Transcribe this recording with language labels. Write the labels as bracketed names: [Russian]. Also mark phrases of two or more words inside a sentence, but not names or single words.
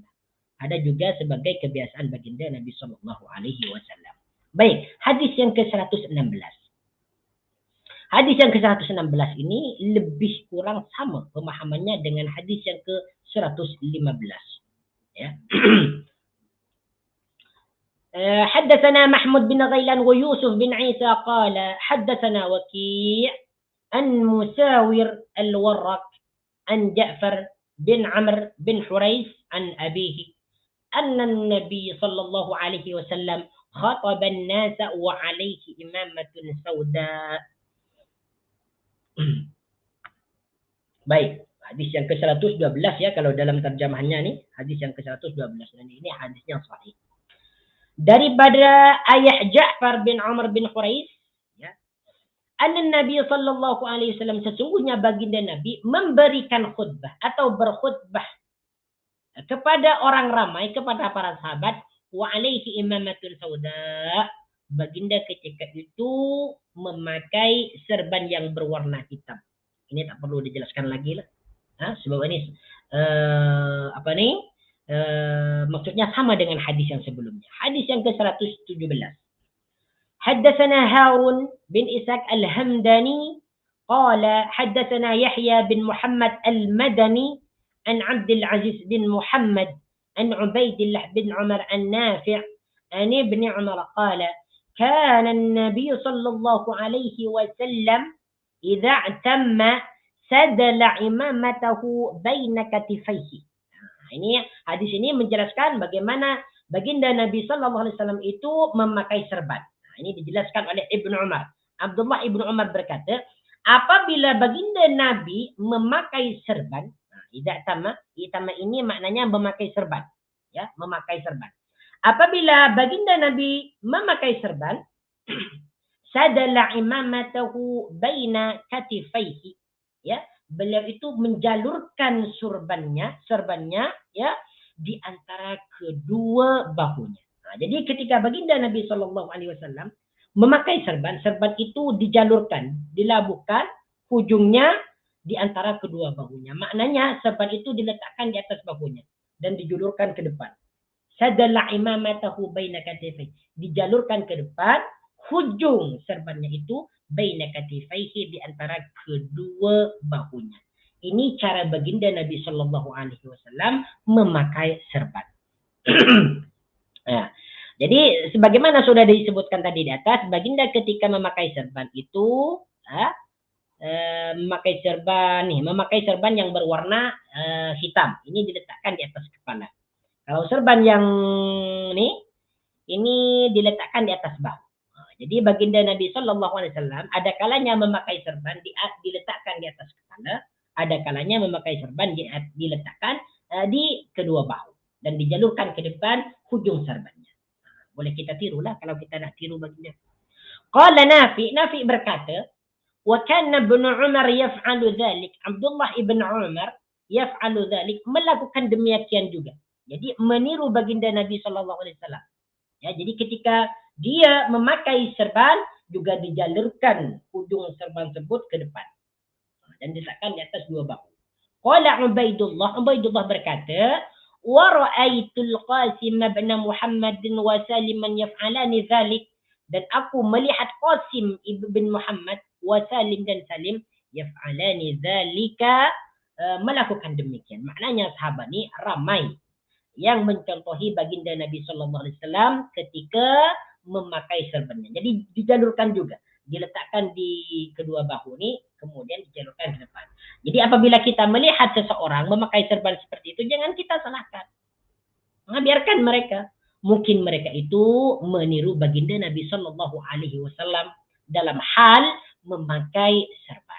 [Malay] Ada juga sebagai kebiasaan baginda Nabi [Arabic] صلى الله عليه وسلم. [Malay] Baik, hadis yang ke-116. Hadis yang ke-116 ini lebih kurang sama pemahamannya dengan hadis yang ke-115. Ya. [Arabic] حدثنا محمود بن غيلان ويوسف بن عيسى قال حدثنا وكيع عن مساور الورق عن جعفر بن عمرو بن حريث عن أبيه أن النبي صلى الله عليه وسلم خطب الناس وعليه إمامة سوداء. [Malay] Baik, hadis yang ke-112 ya kalau dalam terjemahannya nih, hadis yang ke-112 dan ini hadis yang sahih. Daripada ayah Ja'far bin Umar bin Hurais ya. [Arabic] أن النبي صلى الله عليه وسلم [Malay] sesungguhnya baginda Nabi memberikan khutbah atau berkhutbah kepada orang ramai, kepada para sahabat, [Arabic] وعليه عمامة سوداء. [Malay] Baginda ketika itu memakai serban yang berwarna hitam. Ini tak perlu dijelaskan lagi lah. Sebab ini maksudnya sama dengan hadis yang sebelumnya. Hadis yang ke-117. [Arabic] حدثنا هارون بن إسحاق الهمداني قال حدثنا يحيى بن محمد المدني عن عبد العزيز بن محمد عن عبيد الله بن عمر عن نافع عن ابن عمر قال كان النبي صلى الله عليه وسلم إذا اعتم سدل عمامته بين كتفيه. [Malay] Ini hadis ini menjelaskan bagaimana baginda Nabi [Arabic] صلى الله عليه وسلم [Malay] itu memakai serban. Ini dijelaskan oleh Ibnu Umar. Abdullah Ibnu Umar berkata, apabila baginda Nabi memakai serban, [Arabic] إذا اعتم [Malay] ini maknanya memakai serban, ya, memakai serban. Apabila baginda Nabi memakai serban, [Arabic] سدل عمامته بين كتفيه, ya, [Malay] beliau itu menjalurkan serbannya ya di antara kedua bahunya. Jadi ketika baginda Nabi [Arabic] صلى الله عليه وسلم [Malay] memakai serban itu dijalurkan, dilabuhkan ujungnya di antara kedua bahunya. Maknanya serban itu diletakkan di atas bahunya dan dijulurkan ke depan. [Arabic] سدل عمامته بين كتفيه, [Malay] dijalurkan ke depan, hujung serbannya itu [Arabic] بين كتفيه, [Malay] di antara kedua bahunya. Ini cara baginda Nabi [Arabic] صلى الله عليه وسلم [Malay] memakai serban. Ya. Jadi sebagaimana sudah disebutkan tadi di atas, baginda ketika memakai serban itu memakai serban yang berwarna hitam. Ini diletakkan di atas kepala. Kalau serban yang ini diletakkan di atas bahu. Jadi baginda Nabi [Arabic] صلى الله عليه وسلم [Malay] ada kalanya memakai serban diletakkan di atas kepala, ada kalanya memakai serban diletakkan di kedua bahu dan dijalurkan ke depan ujung serbannya. Boleh kita tirulah kalau kita nak tiru baginda. Qala Nafi berkata, [Arabic] وكان ابن عمر يفعل ذلك. [Malay] Abdullah ibn Umar [Arabic] يفعل ذلك, [Malay] melakukan demikian juga. Jadi meniru baginda Nabi [Arabic] صلى الله عليه وسلم. [Malay] Ya, jadi ketika dia memakai serban juga dijalurkan ujung serban tersebut ke depan dan diletakkan di atas dua bahu. Qala Ubaidullah berkata, [Arabic] ورأيت القاسم بن محمد وسالم يفعلان ذلك, [Malay] dan aku melihat Qasim ibn Muhammad wa Salim dan Salim [Arabic] يفعلان ذلك, [Malay] melakukan demikian. Maknanya sahabat ini ramai yang mencontohi baginda Nabi [Arabic] صلى الله عليه وسلم [Malay] ketika memakai serbannya. Jadi dijalurkan juga, diletakkan di kedua bahu ini, kemudian dijalurkan ke depan. Jadi apabila kita melihat seseorang memakai serban seperti itu, jangan kita salahkan. Biarkan mereka. Mungkin mereka itu meniru baginda Nabi [Arabic] صلى الله عليه وسلم [Malay] dalam hal memakai serban.